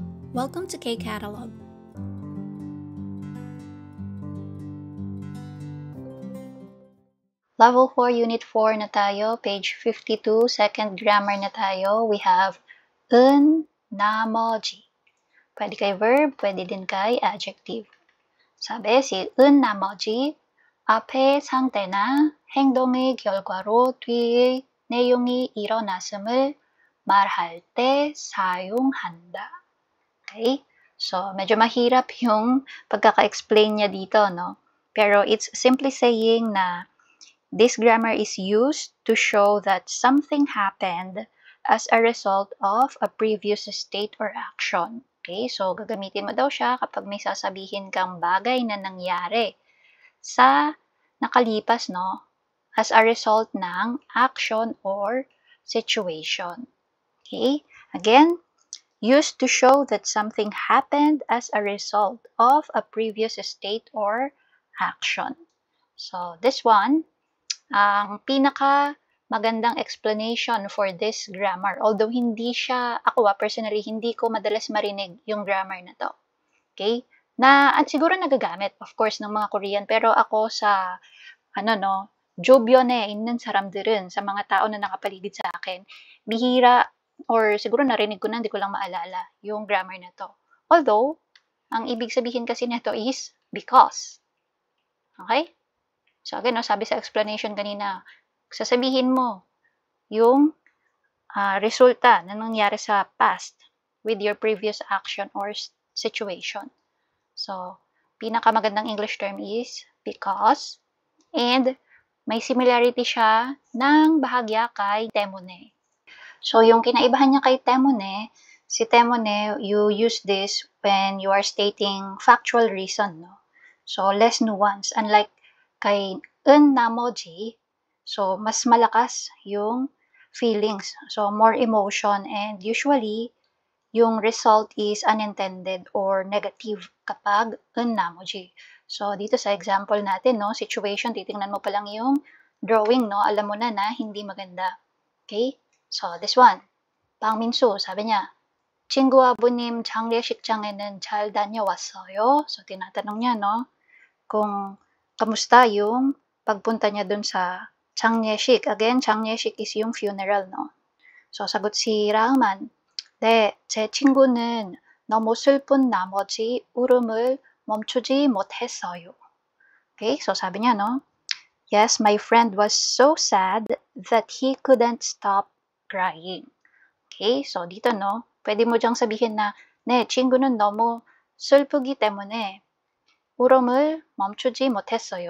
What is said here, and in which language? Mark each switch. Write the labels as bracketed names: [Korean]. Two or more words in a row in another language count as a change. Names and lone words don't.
[English] Welcome to K-Catalog. [Filipino] Level 4, Unit 4 na tayo. Page 52, [English] second grammar [Filipino] na tayo. [English] We have [Korean] 은, 나머지. [Filipino] Pwede kay verb, pwede din kay adjective. [Korean] 사배 si 은, 나머지 앞의 상태나 행동의 결과로 뒤의 내용이 일어났음을 말할 때 사용한다. [English] Okay? [Filipino] So, medyo mahirap yung pagkaka-explain niya dito, no? [English] Pero it's simply saying na this grammar is used to show that something happened as a result of a previous state or action. Okay? So, [Filipino] gagamitin mo daw siya kapag may sasabihin kang bagay na nangyari sa nakalipas, no? [English] As a result ng action or situation. Okay? Again, used to show that something happened as a result of a previous state or action. So, this one, [Filipino] ang pinaka magandang [English] explanation for this grammar. [Filipino] Although hindi siya, ako personally, hindi ko madalas marinig yung grammar na to. [English] Okay? [Filipino] At siguro nagagamit, [English] of course, [Filipino] ng mga Korean. Pero ako sa, [Korean] 주변에 있는 사람들은, [Filipino] sa mga tao na nakapaligid sa akin, bihira, or siguro narinig ko na, hindi ko lang maalala yung grammar na to. Although, ang ibig sabihin kasi nito [English] is because. [Filipino] Okay? [English] So again, [Filipino] sabi sa explanation kanina, sasabihin mo yung resulta na nangyari sa [English] past with your previous action or situation. [Filipino] So, pinakamagandang [English] English term is because, and [Filipino] may similarity siya ng bahagya kay temone. So, yung kinaibahan niya kay temone, si temone, [English] you use this when you are stating factual reason, no? So, less nuance. Unlike kay [Korean] 은, 나머지, [Filipino] so, mas malakas yung feelings. [English] So, more emotion, and usually, yung result is unintended or negative kapag [Korean] 은, 나머지. [Filipino] So, dito sa example natin, no, situation, titingnan mo pa lang yung drawing, no, alam mo na hindi maganda. [English] Okay? So, this one. [Filipino] 방민수, sabi niya, [Korean] 친구 아버님 장례식장에는 잘 다녀왔어요? [Filipino] So, tinatanong niya, no, kung kamusta yung pagpunta niya dun sa 장례식. Again, 장례식 is yung funeral, no? So, sagot si 라흐만, [Korean] 네, 제 친구는 너무 슬픈 나머지 울음을 멈추지 못했어요. [Filipino] Okay, so sabi niya, no? [English] Yes, my friend was so sad that he couldn't stop crying. [Filipino] Okay, so dito, no? Pwede mo diyang sabihin na, [Korean] 네, 친구는 너무 슬프기 때문에 울음을 멈추지 못했어요.